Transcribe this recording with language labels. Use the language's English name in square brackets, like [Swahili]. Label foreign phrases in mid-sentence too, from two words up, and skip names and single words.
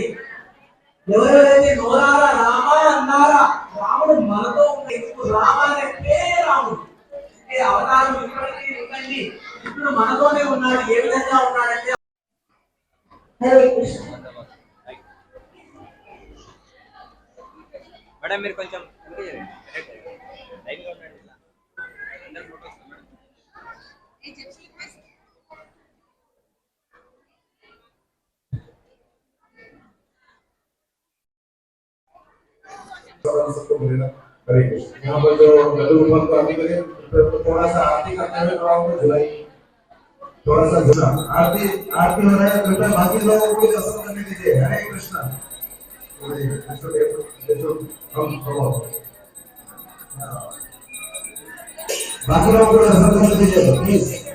[Telugu] ఎవరెవరైతే నోరారా రామ అన్నారా, రాముడు మనతో ఉన్న రామ అనే పేరే రాముడు. అంటే అవతారం ఇప్పటికీ ఉందండి. ఇప్పుడు మనతోనే ఉన్నాడు. ఏ విధంగా ఉన్నాడంటే హరే కృష్ణ. మేడం మీరు కొంచెం లైన్గా ఉండండి. [Hindi] हरे कृष्ण। यहाँ पर जो लड्डू गोपाल को आरती करें, तो थोड़ा सा आरती करते हुए थोड़ा उनको झुलाई, थोड़ा सा झुला। आरती आरती हो रहा है, कृपया बाकी लोगों को दर्शन करने दीजिए। हरे कृष्ण। बाकी लोगों को दर्शन करने दीजिए प्लीज।